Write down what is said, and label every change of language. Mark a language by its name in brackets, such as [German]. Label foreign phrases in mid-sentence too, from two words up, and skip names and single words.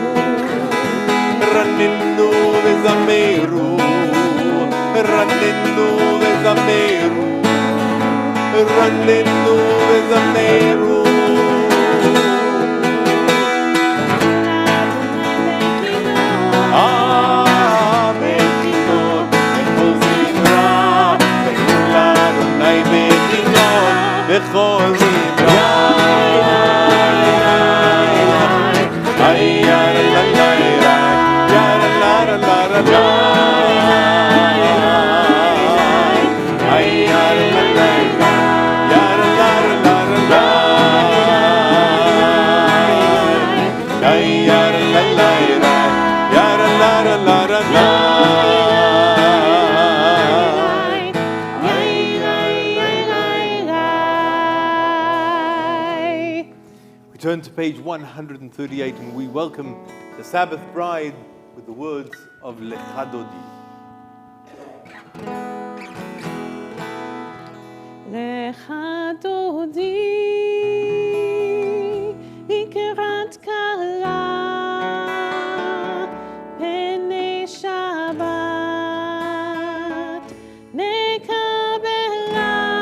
[Hebrew] רננו וזמרו, רננו וזמרו, רננו וזמרו. בכל זמרה, ay yara la la la, yara la la la la, ay yara la la la, yara la la la la, ay yara la la la, yara la la la la. [English] Turn to page 138 and we welcome the Sabbath bride with the words of Lecha Dodi. [Hebrew] לכה דודי, לקראת כלה, פני שבת, נקבלה.